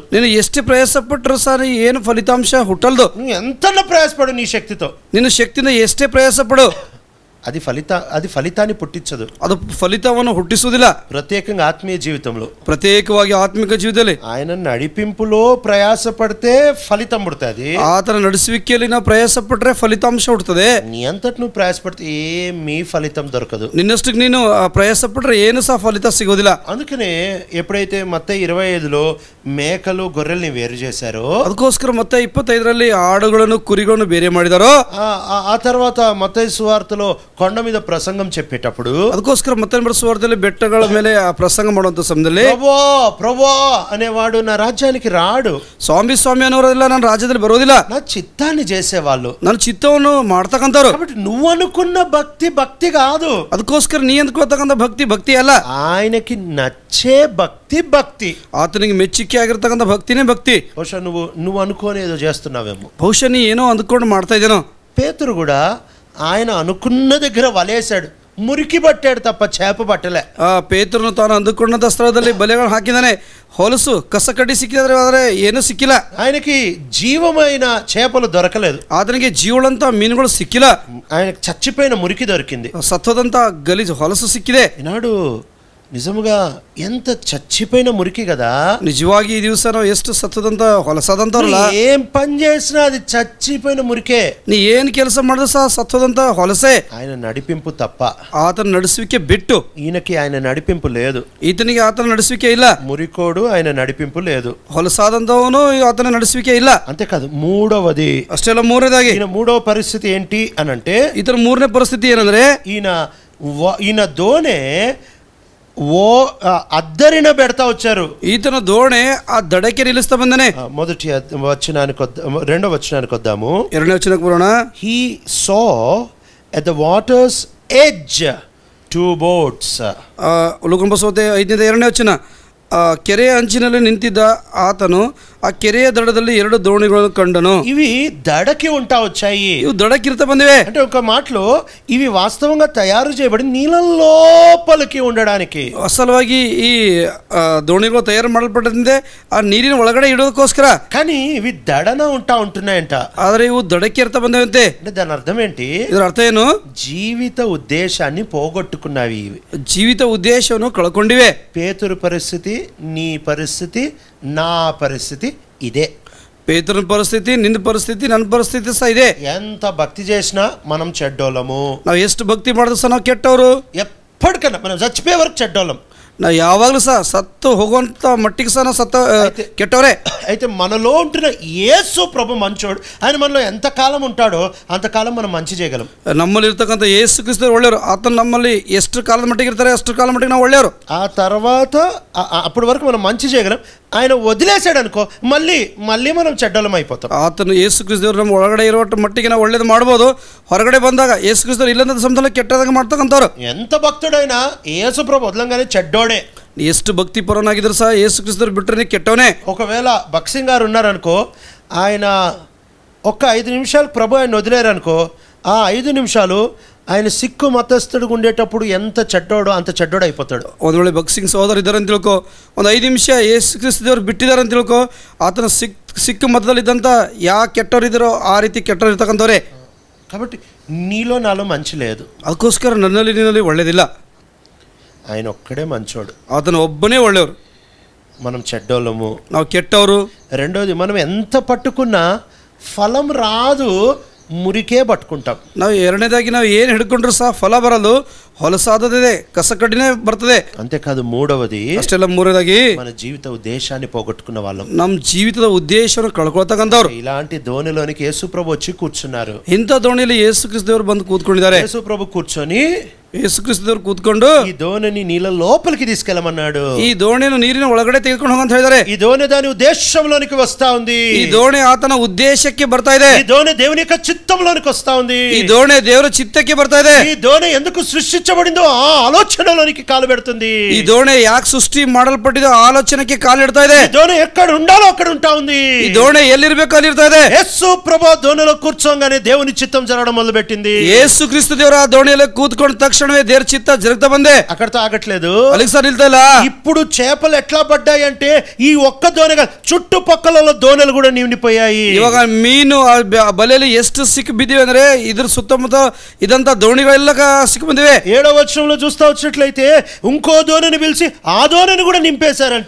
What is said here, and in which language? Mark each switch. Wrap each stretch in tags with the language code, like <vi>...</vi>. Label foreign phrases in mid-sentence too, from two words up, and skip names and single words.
<kn>ನೀನು ಎಷ್ಟು ಪ್ರಯಾಸ ಪಟ್ಟರು ಸಹ ಏನು ಫಲಿತಾಂಶ ಹುಟ್ಟಲ್ದು.</kn> <te>నువ్వు ఎంతలో ప్రయాసపడు నీ శక్తితో,</te> <kn>ನಿನ್ನ ಶಕ್ತಿಯಿಂದ ಎಷ್ಟೇ ಪ್ರಯಾಸ ಪಡು,</kn> <te>అది ఫలితాన్ని పుట్టించదు.</te> <kn>ಅದು ಫಲಿತವನ್ನು ಹುಟ್ಟಿಸುವುದಿಲ್ಲ.</kn> <te>ప్రత్యేకంగా ఆత్మీయ జీవితంలో,</te> <kn>ಪ್ರತ್ಯೇಕವಾಗಿ ಆತ್ಮಿಕ ಜೀವಿತದಲ್ಲಿ</kn> <te>ఆయన నడిపింపులో ప్రయాసపడితే ఫలితం పుడుతుంది.</te> <kn>ಆತನ ನಡೆಸುವಿಕೆಯಲ್ಲಿ ನಾವು ಪ್ರಯಾಸ ಪಟ್ಟರೆ ಫಲಿತಾಂಶ ಹುಟ್ಟುತ್ತದೆ.</kn> <te>నీ అంతటి నువ్వు ప్రయాసపడితే ఏమీ ఫలితం దొరకదు.</te> <kn>ನಿನ್ನಷ್ಟಕ್ಕೆ ನೀನು ಪ್ರಯಾಸ ಪಟ್ಟರೆ ಏನು ಸಹ ಫಲಿತ ಸಿಗೋದಿಲ್ಲ.</kn> <te>అందుకనే ఎప్పుడైతే మత్తయి 25లో మేకలు గొర్రెల్ని వేరు చేశారో,</te> <kn>ಅದಕ್ಕೋಸ್ಕರ ಮತ್ತೆ 25ರಲ್ಲಿ ಆಡುಗಳನ್ನು ಕುರಿಗಳನ್ನು ಬೇರೆ ಮಾಡಿದಾರೋ,</kn> <te>ఆ తర్వాత మత్తయి సువార్తలో కొండ మీద ప్రసంగం చెప్పేటప్పుడు,</te> <kn>ಅದಕ್ಕೋಸ್ಕರ ಮತ್ತೆ ಸುವಾರ್ತೆಯಲ್ಲಿ ಬೆಟ್ಟಗಳ ಮೇಲೆ ಆ ಪ್ರಸಂಗ ಮಾಡುವಂತ ಸಮಯದಲ್ಲಿ</kn> <te>ప్రభా అనేవాడు నా రాజ్యానికి రాడు,</te> <kn>ಸ್ವಾಮಿ ಅನ್ನೋರೆಲ್ಲ ನನ್ನ ರಾಜ್ಯದಲ್ಲಿ ಬರೋದಿಲ್ಲ,</kn> <te>నా చిత్తాన్ని చేసేవాళ్ళు,</te> <kn>ನನ್ನ ಚಿತ್ತವನ್ನು ಮಾಡ್ತಕ್ಕಂಥವ್ರು.</kn> <te>కాబట్టి నువ్వు అనుకున్న భక్తి కాదు.</te> <kn>ಅದಕ್ಕೋಸ್ಕರ ನೀ ಅಂದ್ಕೊಳ್ತಕ್ಕಂಥ ಭಕ್ತಿ ಅಲ್ಲ,</kn> <te>ఆయనకి నచ్చే భక్తి,</te> <kn>ಆತನಿಗೆ ಮೆಚ್ಚುಗೆ ಆಗಿರ್ತಕ್ಕಂಥ ಭಕ್ತಿನೇ ಭಕ್ತಿ.</kn> <te>బహుశా నువ్వు అనుకోని ఏదో చేస్తున్నావేమో.</te> <kn>ಬಹುಶಃ ನೀ ಏನೋ ಅಂದ್ಕೊಂಡು ಮಾಡ್ತಾ ಇದ್ದೇನೋ.</kn> <te>పేతురు కూడా ఆయన అనుకున్న దగ్గర వలేశాడు, మురికి పట్టాడు తప్ప చేప పట్టలే.</te> <kn>ಪೇತ್ರನು ತಾನು ಅಂದುಕೊಂಡಂತ ಸ್ಥಳದಲ್ಲಿ ಬಲೆಗಳು ಹಾಕಿದಾನೆ, ಹೊಲಸು ಕಸ ಕಡ್ಡಿ ಸಿಕ್ಕಿದ್ರೆ ಆದರೆ ಏನೂ ಸಿಕ್ಕಿಲ್ಲ.</kn> <te>ఆయనకి జీవమైన చేపలు దొరకలేదు,</te> <kn>ಆತನಿಗೆ ಜೀವಳಂತ ಮೀನುಗಳು ಸಿಕ್ಕಿಲ್ಲ.</kn> <te>ఆయనకి చచ్చిపోయిన మురికి దొరికింది,</te> <kn>ಸತ್ತೋದಂತ ಗಲೀಜು ಹೊಲಸು ಸಿಕ್ಕಿದೆ.</kn> <te>ఈనాడు నిజముగా ఎంత చచ్చిపోయిన మురికి కదా.</te> <kn>ನಿಜವಾಗಿ ಈ ದಿವಸ ನಾವು ಎಷ್ಟು ಸತ್ತದಂತ ಹೊಲಸಾದಂತವ್ರಲ್ಲ.</kn> <te>ఏం పని చేసినా అది చచ్చిపోయిన మురికే.</te> <kn>ನೀ ಏನ್ ಕೆಲಸ ಮಾಡಿದ್ರು ಸಹ ಸತ್ತೋದಂತ ಹೊಲಸೆ.</kn> <te>ఆయన నడిపింపు తప్ప,</te> <kn>ಆತನ ನಡೆಸುವಿಕೆ ಬಿಟ್ಟು.</kn> <te>ఈయనకి ఆయన నడిపింపు లేదు.</te> <kn>ಈತನಿಗೆ ಆತನ ನಡೆಸುವಿಕೆ ಇಲ್ಲ.</kn> <te>మురికోడు ఆయన నడిపింపు లేదు.</te> <kn>ಹೊಲಸಾದಂತವನು ಆತನ ನಡೆಸುವಿಕೆ ಇಲ್ಲ.</kn> <te>అంతేకాదు, మూడవది,</te> <kn>ಅಷ್ಟೆಲ್ಲ ಮೂರನೇದಾಗಿ</kn> <te>ఈయన మూడవ పరిస్థితి ఏంటి అని అంటే,</te> <kn>ಈತನ ಮೂರನೇ ಪರಿಸ್ಥಿತಿ ಏನಂದ್ರೆ,</kn> <te>ఈయన దోణೆ అద్దరిన పెడతా వచ్చారు.</te> <kn>ಈತನ ದೋಣೆ ಆ ದಡಕ್ಕೆ ನಿಲುಸ್ತಾ ಬಂದನೆ.</kn> <te>రెండో వచనానికి వద్దాము.</te> <kn>ಎರಡನೇ ವಚನಕ್ಕೆ ಬರೋಣ.</kn> <en>He saw at the water's edge 2 boats.</en> <kn>ಲೂಕನ ಸುವಾರ್ತೆ 5ನೇ ಎರಡನೇ ವಚನ. ಕೆರೆಯ ಅಂಚಿನಲ್ಲಿ ನಿಂತಿದ್ದ ಆತನು ಆ ಕೆರೆಯ ದಡದಲ್ಲಿ 2 ದೋಣಿಗಳನ್ನು ಕಂಡನು.</kn> <te>ఇవి దడకి ఉంటా వచ్చాయి.</te> <kn>ಇವಿ ದಡಕಿರ್ತ ಬಂದಿವೆ.</kn> <te>అంటే ఒక మాటలో ఇవి వాస్తవంగా తయారు చేయబడి నీళ్ళ లోపలికి ఉండడానికి,</te> <kn>ಅಸಲವಾಗಿ ಈ ದೋಣಿಗಳು ತಯಾರು ಮಾಡಲ್ಪಟ್ಟಿದೆ ಆ ನೀರಿನ ಒಳಗಡೆ ಇಡೋದಕ್ಕೋಸ್ಕರ.</kn> <te>కానీ ఇవి దడన ఉంటున్నాయంట.</te> <kn>ಆದರೆ ಇವು ದಡಕ್ಕೆ ಇರ್ತಾ ಬಂದವಂತೆ.</kn> <te>అంటే దాని అర్థం ఏంటి?</te> <kn>ಇದರ ಅರ್ಥ ಏನು?</kn> <te>జీవిత ఉద్దేశాన్ని పోగొట్టుకున్నవి ఇవి.</te> <kn>ಜೀವಿತ ಉದ್ದೇಶವನ್ನು ಕಳ್ಕೊಂಡಿವೆ.</kn> <te>పేతురు పరిస్థితి, నీ పరిస్థితి, నా పరిస్థితి ఇదే.</te> <kn>ಪೇತುರು ಪರಿಸ್ಥಿತಿ, నిನ್ನ ಪರಿಸ್ಥಿತಿ, ನನ್ನ ಪರಿಸ್ಥಿತಿ ಸಹ ಇದೆ.</kn> <te>ఎంత భక్తి చేసినా మనం చెడ్డోళ్ళము.</te> <kn>ನಾವು ಎಷ್ಟು ಭಕ್ತಿ ಮಾಡಿದ್ರು ಸಹ ನಾವು ಕೆಟ್ಟವರು.</kn> <te>ఎప్పటికన్నా మనం చచ్చిపోయే వరకు చెడ్డోళ్ళం.</te> <kn>ನಾವು ಯಾವಾಗಲೂ ಸಹ ಸತ್ತು ಹೋಗುವಂತ ಮಟ್ಟಿಗೆ ಸಹ ನಾವು ಕೆಟ್ಟವರೇ.</kn> <te>అయితే మనలో ఉంటున్న యేసు ప్రభు మంచోడు. ఆయన మనలో ఎంత కాలం ఉంటాడో అంతకాలం మనం మంచి చేయగలం.</te> <kn>ನಮ್ಮಲ್ಲಿ ಇರ್ತಕ್ಕಂಥ ಯೇಸು ಕ್ರಿಸ್ತರು ಒಳ್ಳೆಯವರು. ಆತನ ನಮ್ಮಲ್ಲಿ ಎಷ್ಟು ಕಾಲದ ಮಟ್ಟಿಗೆ ಇರ್ತಾರೆ ಅಷ್ಟು ಕಾಲ ಮಟ್ಟಿಗೆ ನಾವು ಒಳ್ಳೆಯವರು.</kn> <te>ఆ తర్వాత అప్పటి వరకు మనం మంచి చేయగలం. ఆయన వదిలేసాడు అనుకో, మళ్ళీ మనం చెడ్డలం అయిపోతాం.</te> <kn>ಆತನು ಯೇಸು ಕ್ರಿಸ್ತರು ನಮ್ಮ ಒಳಗಡೆ ಇರೋ ಮಟ್ಟಿಗೆ ನಾವು ಒಳ್ಳೇದು ಮಾಡ್ಬೋದು. ಹೊರಗಡೆ ಬಂದಾಗ ಯೇಸು ಕ್ರಿಸ್ತರು ಇಲ್ಲಂತ ಸಮಯದಲ್ಲಿ ಕೆಟ್ಟದಾಗ ಮಾಡ್ತಕ್ಕಂಥವ್ರು.</kn> <te>ఎంత భక్తుడైనా యేసు ప్రభు వదలంగానే చెడ్డోడే.</te> <kn>ಎಷ್ಟು ಭಕ್ತಿ ಪರನಾಗಿದ್ರು ಸಹ ಯೇಸು ಕ್ರಿಸ್ತರು ಬಿಟ್ಟರೆ ಕೆಟ್ಟವನೇ.</kn> <te>ఒకవేళ భక్సింగ్ గారు ఉన్నారనుకో, ఆయన ఒక్క 5 నిమిషాలు ప్రభు ఆయన వదిలేరనుకో, ఆ 5 నిమిషాలు ఆయన సిక్కు మతస్థుడిగా ఉండేటప్పుడు ఎంత చెడ్డోడో అంత చెడ్డోడు అయిపోతాడు.</te> <kn>ಒಂದು ವೇಳೆ ಭಕ್ಸಿಂಗ್ ಸಹೋದರ ಇದ್ದಾರಂತ ತಿಳ್ಕೊ, ಒಂದು 5 ನಿಮಿಷ ಯೇಸು ಕ್ರಿಸ್ತ ದೇವರು ಬಿಟ್ಟಿದ್ದಾರಂತ ತಿಳ್ಕೊ, ಆತನ ಸಿಕ್ಕ ಮತದಲ್ಲಿದ್ದಂಥ ಯಾವ ಕೆಟ್ಟವರಿದ್ದಾರೋ ಆ ರೀತಿ ಕೆಟ್ಟವರು ಇರ್ತಕ್ಕಂಥವ್ರೆ.</kn> <te>కాబట్టి నీలో నాలో మంచి లేదు,</te> <kn>ಅದಕ್ಕೋಸ್ಕರ ನನ್ನಲ್ಲಿ ನಿನ್ನಲ್ಲಿ ಒಳ್ಳೇದಿಲ್ಲ.</kn> <te>ఆయన ఒక్కడే మంచోడు,</te> <kn>ಆತನ ಒಬ್ಬನೇ ಒಳ್ಳೆಯವರು,</kn> <te>మనం చెడ్డోళ్ళము,</te> <kn>ನಾವು ಕೆಟ್ಟವರು.</kn> <te>రెండోది మనం ఎంత పట్టుకున్నా ఫలం రాదు, మురికే పట్టుకుంటాం.</te> <kn>ನಾವು ಎರಡನೇದಾಗಿ ನಾವು ಏನು ಹಿಡ್ಕೊಂಡ್ರು ಸಹ ಫಲ ಬರಲು ಹೊಲಸಾದದಿದೆ, ಕಸಕಡ್ಡಿನೇ ಬರ್ತದೆ.</kn> <te>అంతేకాదు మూడవది</te> <kn>ಅಷ್ಟೆಲ್ಲ ಮೂರನೇದಾಗಿ</kn> <te>మన జీవిత ఉద్దేశాన్ని పోగొట్టుకున్న వాళ్ళం,</te> <kn>ನಮ್ಮ ಜೀವಿತದ ಉದ್ದೇಶವನ್ನು ಕಳ್ಕೊಳ್ತಕ್ಕಂಥವ್ರು.</kn> <te>ఇలాంటి ధోనిలోనికి యేసు ప్రభు వచ్చి కూర్చున్నారు.</te> <kn>ಇಂಥ ದೋಣಿಯಲ್ಲಿ ಯೇಸು ಕ್ರಿಸ್ತ ದೇವರು ಬಂದು ಕೂತ್ಕೊಂಡಿದ್ದಾರೆ.</kn> <te>యేసు ప్రభు కూర్చొని</te> <kn>ಯೇಸು ಕ್ರಿಸ್ತ ದೇವರು ಕೂತ್ಕೊಂಡು</kn> <te>ఈ ధోనిని నీళ్ళ లోపలికి తీసుకెళ్ళమన్నాడు.</te> <kn>ಈ ದೋಣಿಯನ್ನು ನೀರಿನ ಒಳಗಡೆ ತೆಗೆದುಕೊಂಡು ಹೋಗಂತ ಹೇಳಿದ್ದಾರೆ.</kn> <te>ఈ ధోని దాని ఉద్దేశంలోనికి వస్తా ఉంది.</te> <kn>ಈ ದೋಣಿ ಆತನ ಉದ್ದೇಶಕ್ಕೆ ಬರ್ತಾ ಇದೆ.</kn> <te>ఈ ధోని దేవుని యొక్క చిత్తంలోనికి వస్తా ఉంది.</te> <kn>ಈ ದೋಣಿ ದೇವರ ಚಿತ್ತಕ್ಕೆ ಬರ್ತಾ ಇದೆ.</kn> <te>ఈ ధోని ఎందుకు సృష్టించబడిందో ఆ ఆలోచనలోనికి కాలు పెడుతుంది.</te> <kn>ಈ ದೋಣಿ ಯಾಕೆ ಸೃಷ್ಟಿ ಮಾಡಲ್ಪಟ್ಟಿದೆ ಆಲೋಚನೆಗೆ ಕಾಲಿಡ್ತಾ ಇದೆ.</kn> <te>ఈ ధోని ఎక్కడ ఉండాలో అక్కడ ఉంటా ఉంది.</te> <kn>ಈ ದೋಣಿ ಎಲ್ಲಿರ್ಬೇಕು ಅಲ್ಲಿರ್ತಾ ಇದೆ.</kn> <te>యేసు ప్రభు ధోనిలో కూర్చోగానే దేవుని చిత్తం జరగడం మొదలు పెట్టింది.</te> <kn>ಯೇಸು ಕ್ರಿಸ್ತ ದೇವರ ಆ ದೋಣಿಯಲ್ಲಿ ಕೂತ್ಕೊಂಡ ತಕ್ಷಣವೇ ದೇವರ ಚಿತ್ತ జరుగుతా ಬಂದೆ.</kn> <te>అక్కడతో ఆగట్లేదు,</te> <kn>ಅಲ್ಲಿಗೆ ಸರ್ ನಿಲ್ತಾ ಇಲ್ಲ.</kn> <te>ఇప్పుడు చేపలు ఎట్లా పడ్డాయి అంటే ఈ ఒక్క దోణిగా చుట్టుపక్కల దోణలు కూడా నిండిపోయాయి.</te> <kn>ಇವಾಗ ಮೀನು ಬಲೆಯಲ್ಲಿ ಎಷ್ಟು ಸಿಕ್ಕಿ ಬಿದ್ದಿವೆ ಅಂದ್ರೆ ಇದ್ರ ಸುತ್ತಮುತ್ತ ಇದಂತ ದೋಣಿಗಳೆಲ್ಲ ಸಿಕ್ಕಿ ಬಂದಿವೆ.</kn> <te>7వ వచనంలో చూస్తా వచ్చినట్లయితే ఇంకో దోణిని పిలిచి ఆ దోణిని కూడా నింపేశారంట.</te>